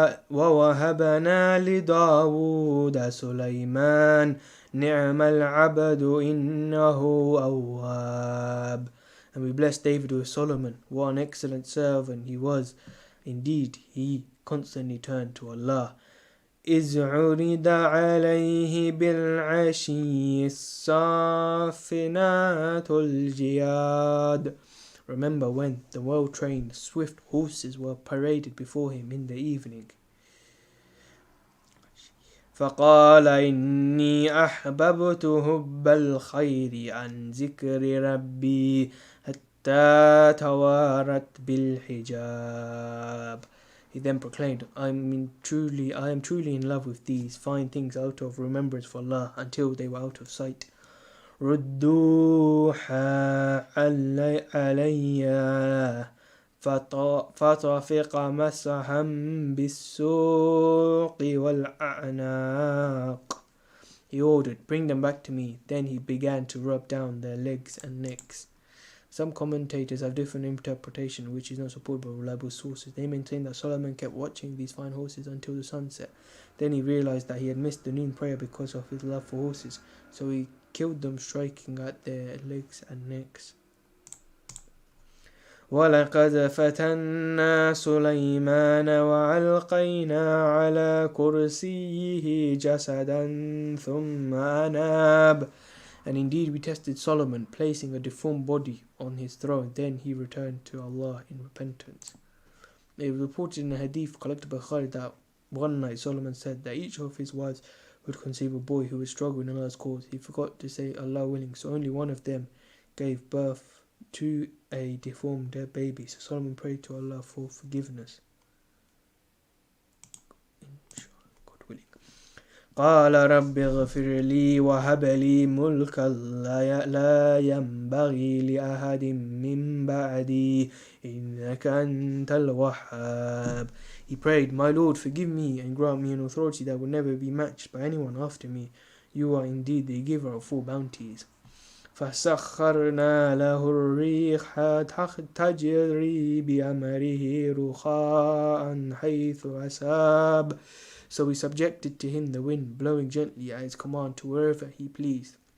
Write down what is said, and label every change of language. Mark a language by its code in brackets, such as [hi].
[ar] ووهبنا لداود سليمان نعم العبد إنه أواب. [en] And we blessed David with Solomon. What an excellent servant he was. Indeed, he constantly turned to Allah. [ar] إذ عرض عليه بالعشي الصافنات الجياد. [en] Remember when the well-trained, swift horses were paraded before him in the evening. [ar] فقال إني أحببت حب الخير عن ذكر ربي حتى توارت بالحجاب. [en] He then proclaimed, I am truly in love with these fine things out of remembrance for Allah until they were out of sight. [ar] ردوها علي فطفق مسحا بالسوق والأعناق. [en] He ordered, bring them back to me. Then he began to rub down their legs and necks. Some commentators have different interpretation, which is not supported by reliable sources. They maintain that Solomon kept watching these fine horses until the sunset. Then he realized that he had missed the noon prayer because of his love for horses, so he killed them, striking at their legs and necks. [ar] وَلَقَدْ فَتَنَّا سُلَيْمَانَ وَأَلْقَيْنَا عَلَى كُرْسِيِّهِ جَسَدًا ثُمَّ أَنَابَ. [en] And indeed we tested Solomon, placing a deformed body on his throne. Then he returned to Allah in repentance. It was reported in a hadith collected by Khalid that one night Solomon said that each of his wives would conceive a boy who would struggle in Allah's cause. He forgot to say Allah willing, so only one of them gave birth to a deformed baby. So Solomon prayed to Allah for forgiveness. God willing. [ar] قال رب اغفر لي وهب لي ملكا لا ينبغي لأحد من بعدي إنك أنت الوهاب. [en] He prayed, My Lord, forgive me and grant me an authority that will never be matched by anyone after me. You are indeed the giver of full bounties. [ar] فسخرنا له الريح تجري بأمره رخاء حيث أصاب. [en] So we subjected to him the wind, blowing gently at his command to wherever he pleased.